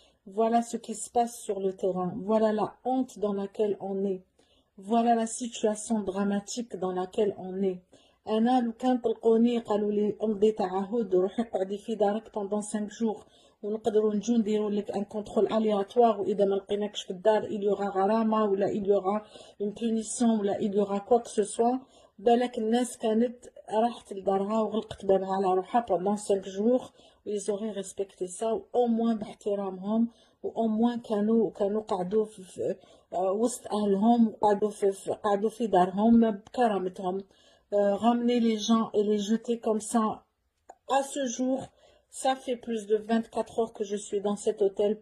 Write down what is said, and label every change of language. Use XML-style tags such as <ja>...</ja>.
<fr>Voilà ce qui se passe sur le terrain. Voilà la honte dans laquelle on est. Voilà la situation dramatique dans laquelle on est.</fr> <ar>أنا لو كان طلقوني قالوا لي امضي تعهد روحي قعدي في دارك</ar> <fr>pendant 5 jours</fr> <ar>ونقدروا نجو نديروا لك ان كونترول الياتوار واذا ما لقيناكش في الدار</ar> <fr>il y aura</fr> <ar>غرامه ولا</ar> <fr>il y aura une punition</fr> <ar>ولا</ar> <fr>il y aura quoi que ce soit.</fr> <ar>بالك الناس كانت راحت لدارها وغلقت بابها على روحها</ar> <fr>pendant 5 jours. Ils auraient respecté ça au moins</fr> <ar>باحترامهم</ar> <fr>au moins</fr> <ar>كانوا قعدوا في وسط اهلهم قعدوا في دارهم بكرامتهم.</ar> <fr>Ramener les gens et les jeter comme ça à ce jour, ça fait plus de 24 heures que je suis dans cet hôtel.</fr>